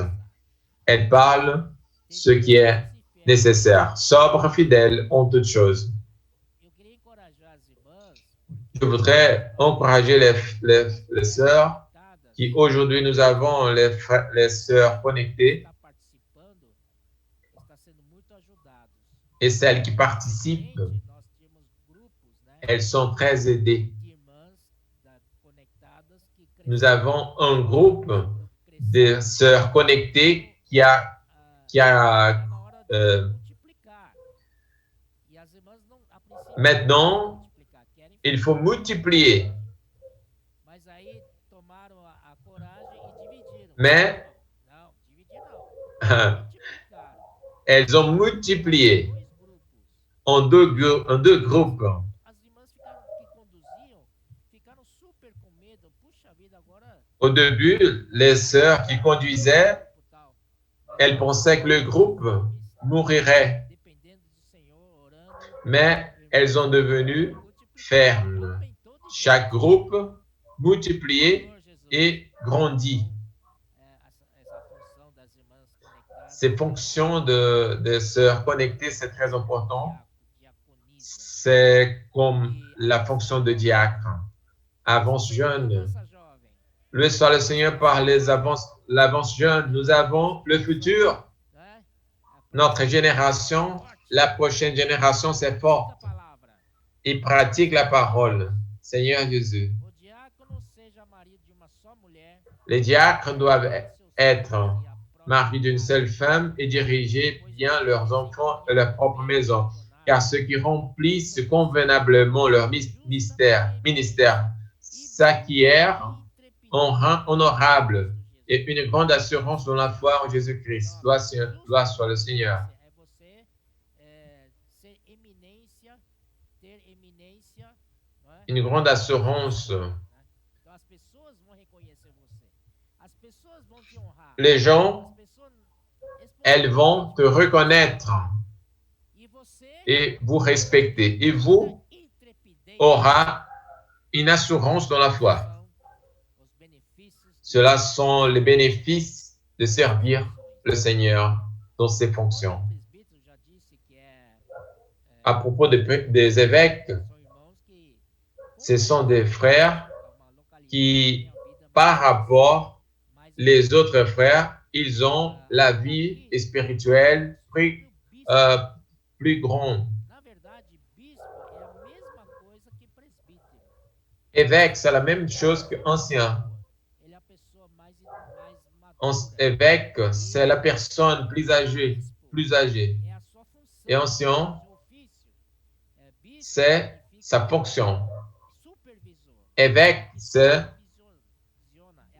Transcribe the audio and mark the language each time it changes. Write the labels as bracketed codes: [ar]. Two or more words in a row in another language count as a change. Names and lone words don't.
[fr] Elles parlent ce qui est nécessaire, sobre, fidèle en toutes choses. Je voudrais encourager les sœurs qui aujourd'hui nous avons les sœurs connectées. et celles qui participent, [pt] Antigamente, nós tínhamos grupos, né, [fr] elles sont très aidées. [pt] de irmãs conectadas que [fr] Nous [pt] cresceram, [fr] avons un groupe [pt] grupo de cresceu. [fr] sœurs connectées qui a, qui a [pt] Tá na hora de euh, multiplicar. E as irmãs não, a princípio, não querem [fr] maintenant, [pt] multiplicar, querem [fr] il [pt] ficar. [fr] faut multiplier. [pt] Mas aí tomaram a coragem e dividiram. [fr] Mais [pt] Não, dividir não. Multiplicaram. [fr] elles ont multiplié [pt] Dois grupos. [fr] en deux groupes. [pt] As irmãs que conduziam ficaram super com medo. Puxa vida, agora. [fr] Au début, les sœurs qui conduisaient, [pt] Tal. [fr] elles pensaient que le groupe mourirait, [pt] Dependendo do Senhor, orando. [fr] mais elles ont devenu fermes. Chaque groupe multiplié et grandit. [pt] Essa função das irmãs conectadas. [fr] Ces fonctions de sœurs connectées, c'est très important. [pt] Diaconismo. [fr] C'est comme la fonction de diacre. Avance jeune. [pt] Criança jovem. [fr] Loué soit le Seigneur par l'avance jeune. Nous avons le futur. [pt] Né? [fr] Notre génération, la prochaine génération, c'est fort. [pt] A palavra. [fr] Ils pratiquent la parole. Seigneur Jésus. [pt] O diácono seja marido de uma só mulher. [fr] Les diacres doivent être maris d'une seule femme et diriger bien leurs enfants et leur propre maison, car ceux qui remplissent convenablement leur ministère s'acquièrent un rang honorable et une grande assurance dans la foi en Jésus-Christ. Gloire soit le Seigneur. [pt] É você ser eminência, ter eminência, não é? [fr] Une grande assurance. [pt] Então as pessoas vão reconhecer você. As pessoas vão te honrar. [fr] Les gens, [pt] As pessoas [fr] elles vont te reconnaître [pt] e você [fr] et vous respecter. Et vous [pt] intrepidez [fr] aura une assurance dans la foi. [pt] os benefícios [fr] Cela sont les bénéfices de servir le Seigneur dans ses fonctions. [pt] O presbítero já disse que [fr] À propos des évêques, [pt] são irmãos que [fr] ce sont des frères [pt] uma localidade [fr] qui, [pt] tem a vida [fr] par rapport mais les autres frères, ils ont la vie spirituelle plus grande. [pt] na verdade, bispo é a mesma coisa que presbítero. [fr] Évêque, c'est la même chose qu'ancien. [pt] Ele é a pessoa mais madura. [fr] Évêque, c'est la personne plus âgée. [pt] É a sua função. [fr] Et ancien, [pt] seu ofício. Bispo [fr] c'est sa fonction. [pt] supervisor. [fr] Évêque, c'est [pt] Visiona, é a